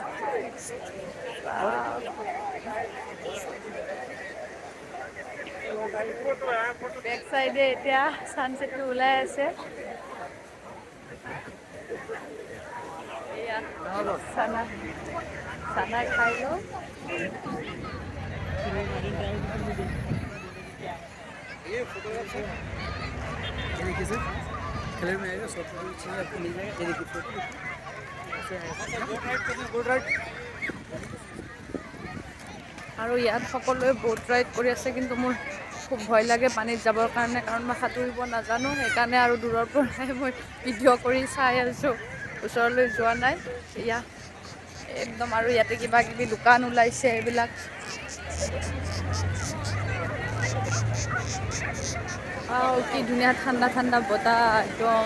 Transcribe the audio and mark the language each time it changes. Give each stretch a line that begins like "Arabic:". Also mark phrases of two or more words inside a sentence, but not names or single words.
Assamese: বেক চাইডে এতিয়া ছানছেটটো ওলাই আছে। এয়া চানা খাই লওঁ।
Hindi: ये फोटोग्राफ सर ये देखिए सर कलर में आएगा
English: soft copy
Hindi: चाहिए आपको मिल जाएगा। ये देखिए फोटो ऐसे आएगा
English: good right
Assamese: আৰু ইয়াত সকলোৱে
English: boat ride
Assamese: কৰি আছে, কিন্তু মোৰ খুব ভয় লাগে পানীত যাবৰ কাৰণে, কাৰণ মই সাঁতুৰিব নাজানো। সেইকাৰণে আৰু দূৰৰ পৰাই মই ভিডিঅ' কৰি চাই আছোঁ, ওচৰলৈ যোৱা নাই। এয়া একদম, আৰু ইয়াতে কিবা কিবি দোকান ওলাইছে এইবিলাক। কি ধুনীয়া ঠাণ্ডা ঠাণ্ডা বতাহ একদম।